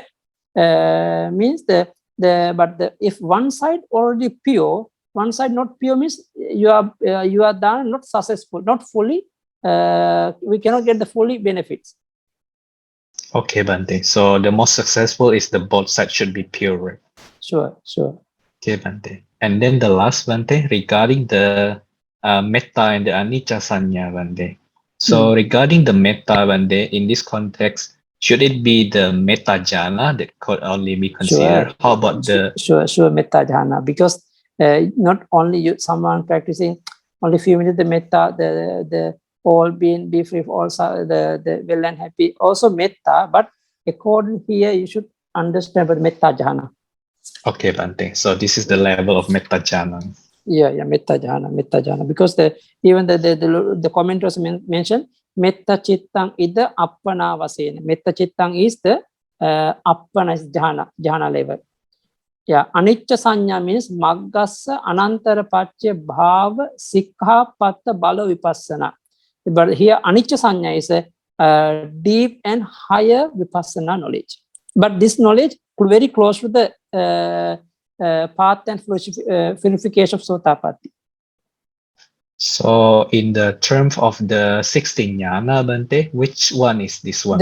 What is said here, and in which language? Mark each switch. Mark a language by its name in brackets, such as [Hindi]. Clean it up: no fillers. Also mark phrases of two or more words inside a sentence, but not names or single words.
[English] Means if one side already pure, one side not pure, means you are done not successful, not fully. We cannot get the fully benefits. Okay, Bante. So the most successful is the both sides should be pure, right? Sure. Okay, Bante. And then the last, Bante, regarding the metta and the [Pali] anicca sanya, [English] Bante. So regarding the metta, Bante, in this context, should it be the [Pali] metta jhana [English] that could only be considered? Sure. How about the [Pali] sure metta jhana? [English] Because not only someone practicing only few minutes the metta, the all being be free, also the well and happy, also metta. But according here, you should understand about [Pali] metta jhana. [English] Okay, Bante. So this is the level of [Pali] metta jhana. Yeah, metta jhana. [English] Because even the commenters mentioned [Pali] metta chittang ida appana vasena. Metta chittang [English] is the appana is jhana level. Yeah, [Pali] anicca sanya means maggassa anantara pacce bhava sikha patta bala vipassana. [English] But here [Pali] anicca sanya [English] is a deep and higher vipassana knowledge. But this knowledge very close to the path and purification of Sotapatti. So in the terms of the 16 jnana, Bante, which one is this one?